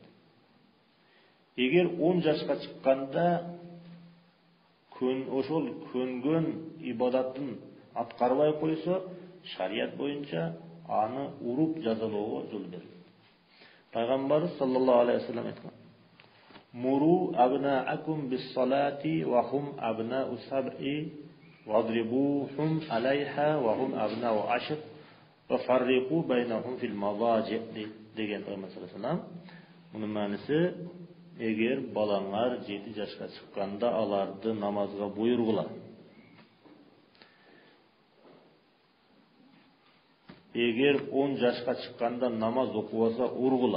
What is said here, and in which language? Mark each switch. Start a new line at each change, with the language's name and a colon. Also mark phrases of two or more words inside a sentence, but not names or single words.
Kyrgyz: Эгер 10 жашка чыкканда ошол көнгөн ибадатын аткарбай койсо, шарият боюнча аны уруп жазалоого жол берилет.
Arabic: Пайгамбарыбыз صلى الله عليه وسلم айткан: "مروا أبناءكم بالصلاة وهم أبناء سبع واضربوهم عليها وهم أبناء عشر وفرقوا بينهم في المضاجع"
Kyrgyz: деген Пайгамбар
Arabic: صلى الله عليه وسلم.
Kyrgyz: Мунун мааниси, эгер балаңар 7 жашка чыкканда аларды намазга буйругула. Эгер 10 жашка чыкканда намаз окубаса ургула.